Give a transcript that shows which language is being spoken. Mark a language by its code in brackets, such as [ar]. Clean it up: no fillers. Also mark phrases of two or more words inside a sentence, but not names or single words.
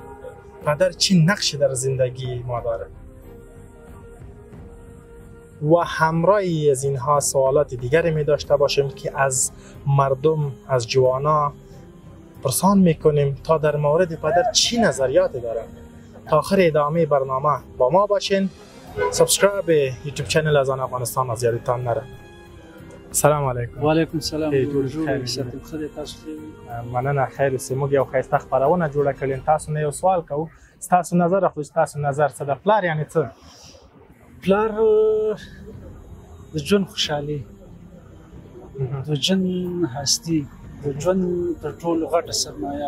[fa] پدر چی نقشی در زندگی ما داره؟ و همراهی از اینها سوالات دیگری می داشته باشیم که از مردم، از جوانا پرسان میکنیم تا در مورد پدر چی نظریاتی دارن. تا آخر ادامه برنامه با ما باشین. سابسکرایب یوتیوب چینل اذان افغانستان از یادتان نره. [ar] سلام علیکم. و علیکم سلام. [ps] مننه، خیر اوسئ. موږ یو ښایسته خپرونه جوړه کړې. تاسو نه یو سوال کوو، ستاسو نظر اخلو. ستاسو نظر څه ده؟ پلار یعنی څه؟ پلار د ژوند خوشحالي، د ژوند هستي، د ژوند تر ټولو غټه سرمایه.